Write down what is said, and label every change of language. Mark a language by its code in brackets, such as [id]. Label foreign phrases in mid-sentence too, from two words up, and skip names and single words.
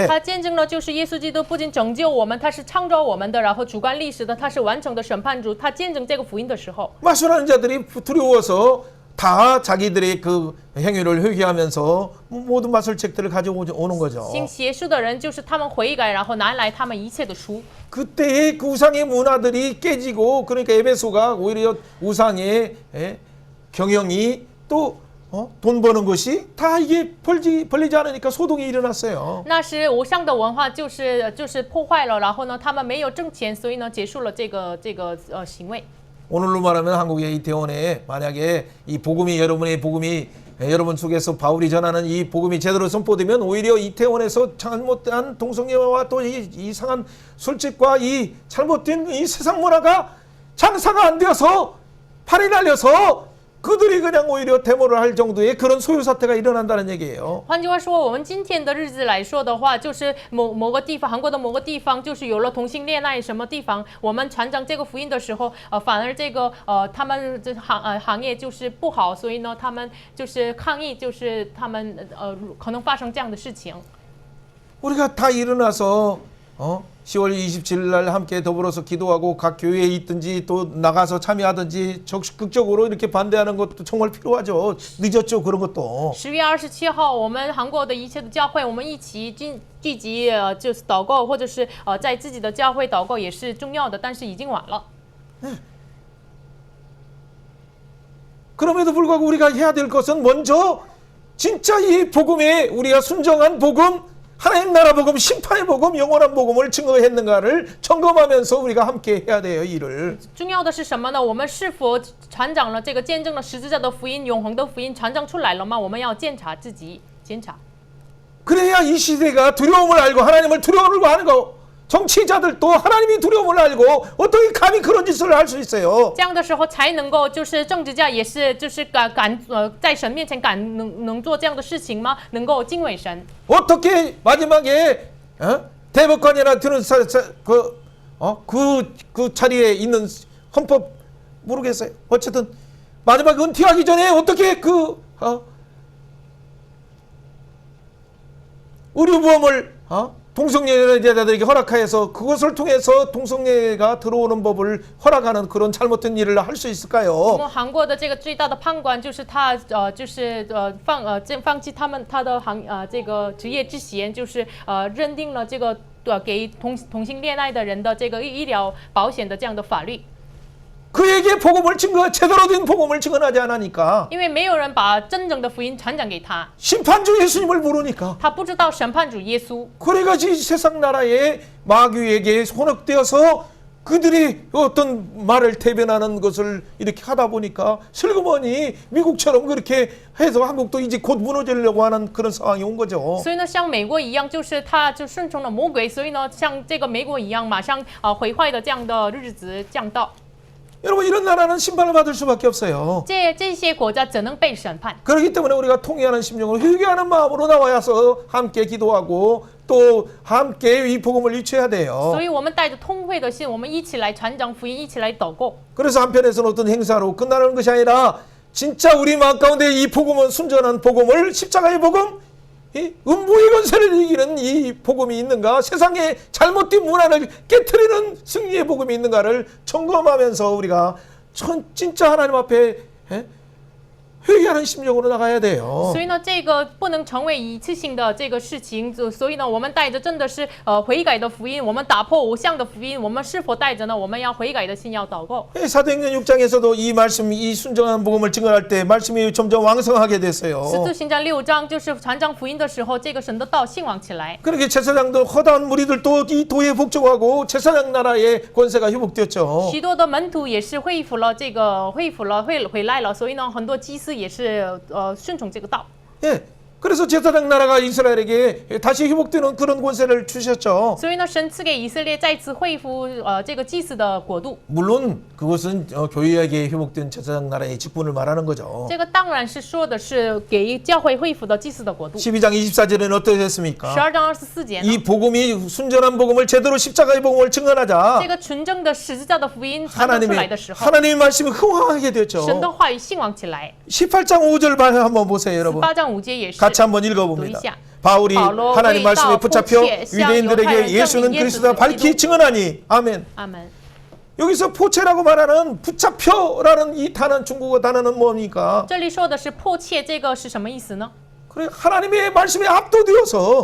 [zh] 他见证了就是耶稣基督不仅拯救我们，他是创造我们的，然后主观历史的，他是完成的审判主。他见证这个福音的时候， [ko] 마술하는 자들이 두려워서 다 자기들의 그 행위를 회개하면서 모든 마술책들을 가져오는 거죠. [zh] 行邪术的人就是他们悔改，然后拿来他们一切的书。 [ko] 그때의 그 우상의 문화들이 깨지고 그러니까 에베소가 오히려 우상의 경영이 또 돈 버는 것이 다 이게 벌리지 않으니까 소동이 일어났어요. [zh] 那时偶像的文化就是破坏了，然后呢，他们没有挣钱，所以呢，结束了这个行为。 [ko] 오늘로 말하면 한국의 이태원에 만약에 이 복음이 여러분의 복음이 여러분 속에서 바울이 전하는 이 복음이 제대로 선포되면 오히려 이태원에서 잘못된 동성애와 또 이 이상한 술집과 이 잘못된 이 세상 문화가 장사가 안 되어서 팔이 날려서 그들이 그냥 오히려 데모를 할 정도의 그런 소요 사태가 일어난다는 얘기예요. [zh] 换句话说，我们今天的日子来说的话，就是某个地方，韩国的某个地方，就是有了同性恋爱什么地方，我们传讲这个福音的时候，反而这个他们这行业就是不好，所以呢，他们就是抗议，就是他们可能发生这样的事情。 [ko] 우리가 다 일어나서 10월 27일 날 함께 더불어서 기도하고 각 교회에 있든지 또 나가서 참여하든지 적극적으로 이렇게 반대하는 것도 정말 필요하죠. 늦었죠, 그런 것도. [zh] 10 月27号，我们韩国的一切的教会，我们一起聚集，就是祷告，或者是在自己的教会祷告也是重要的，但是已经晚了。 [ko] 그럼에도 불구하고 우리가 해야 될 것은 먼저 진짜 이 복음에 우리가 순정한 복음, 하나님 나라 복음, 심판의 복음, 영원한 복음을 증거했는가를 점검하면서 우리가 함께 해야 돼요, 이 일을. [zh] 重要的是什么呢？我们是否传讲了这个见证了十字架的福音、永恒的福音传讲出来了吗？我们要检查自己，检查。 [ko] 그래야 이 시대가 두려움을 알고 하나님을 두려움을 하는 거. 정치자들도 하나님이 두려움을 알고 어떻게 감히 그런 짓을 할 수 있어요. [zh] 这样的时候才能够，就是政治家也是，就是在神面前能做这样的事情吗？能够敬畏神。 [ko] 어떻게 마지막에 대법관이나 드는 그 자리에 있는 헌법 모르겠어요. 어쨌든 마지막 은퇴하기 전에 어떻게 의료보험을 동성애자들에게 허락하여서 그것을 통해서 동성애가 들어오는 법을 허락하는 그런 잘못된 일을 할 수 [zh] 我 [ko] 있을까요? [zh] 们韩国的这个最大的判官就是他放弃他的这个职业之嫌，就是认定了这个给同性恋爱的人的这个医疗保险的这样的法律。 [ko] 그에게 복음을 제대로 된 복음을 증언하지 않으니까 [zh] 因为没有人把真正的福音传讲给他， [ko] 심판주 예수님을 모르니까 [zh] 他不知道审判主耶稣。 [ko] 그래가지고 세상 나라의 마귀에게 혼역되어서 그들이 어떤 말을 대변하는 것을 이렇게 하다 보니까 슬그머니 미국처럼 그렇게 해서 한국도 이제 곧 무너지려고 하는 그런 상황이 온 거죠. [zh] 所以呢，像美国一样，就是他就顺从了魔鬼，所以呢，像这个美国一样，马上毁坏的这样的日子降到。 [ko] 여러분 이런 나라는 심판을 받을 수밖에 없어요. [zh] 这些国家怎能被审判？ [ko] 그렇기 때문에 우리가 통회하는 심령으로 회개하는 마음으로 나와서 함께 기도하고 또 함께 이 복음을 일치해야 돼요. [zh] 所以我们带着通会的心，我们一起来传讲福音，一起来祷告。 [ko] 그래서 한편에서는 어떤 행사로 끝나는 것이 아니라 진짜 우리 마음 가운데 이 복음은 순전한 복음을 십자가의 복음, 이 음부의 권세를 이기는 이 복음이 있는가, 세상의 잘못된 문화를 깨트리는 승리의 복음이 있는가를 점검하면서 우리가 진짜 하나님 앞에 회개하는 심령으로 나가야 돼요. [zh] 所以呢，这个不能成为一次性的这个事情。所以呢，我们带着真的是悔改的福音，我们打破偶像的福音，我们是否带着呢？我们要悔改的心，要祷告。 [ko] 사도행전 6장에서도 이 말씀, 이 순정한 복음을 증언할 때 말씀이 점점 왕성하게 됐어요. [zh] 使徒行传6章就是传讲福音的时候，这个神的道兴旺起来。 [ko] 그렇게 제사장도 허다한 무리들도 이 도에 복종하고 제사장 나라의 권세가 회복되었죠. [zh] 许多的门徒也是恢复了这个，回来了，所以呢，很多祭司也是顺从这个道。 [ko] 예, 그래서 제사장 나라가 이스라엘에게 다시 회복되는 그런 권세를 주셨죠. [zh] 所以呢，神赐给以色列再次恢复这个祭祀的国度。 [ko] 물론 그것은 교회에게 회복된 제사장 나라의 직분을 말하는 거죠. [zh] 这个当然是说的是给教会恢复的祭祀的国度。 [ko] 12장 24절에는 어떻게 됐습니까? [zh] 12 章24节呢， [ko] 이 복음이 순전한 복음을 제대로 십자가의 복음을 증언하자 [zh] 这个纯正的十字架的福音传播出来的时候， [ko] 하나님의 말씀이 흥황하게 됐죠. [zh] 神的话语兴旺起来。 [ko] 18장 5절 한번 보세요, 여러분. [zh] 18 章5节也是。 [ko] 같이 한번 읽어봅니다. 도이샤. 바울이 바울로 하나님 말씀에 외다 붙잡혀 포치에 유대인들에게 시작 예수는 요한을 그리스도다 예수 밝히 그리스도. 증언하니 아멘. [zh] 阿门。 [ko] 여기서 포체라고 말하는 붙잡혀라는 이 단어 중국어 단어는 뭡니까? [zh] 这里说的是迫切，这个是什么意思呢？ [ko] 그래 하나님의 말씀에 압도되어서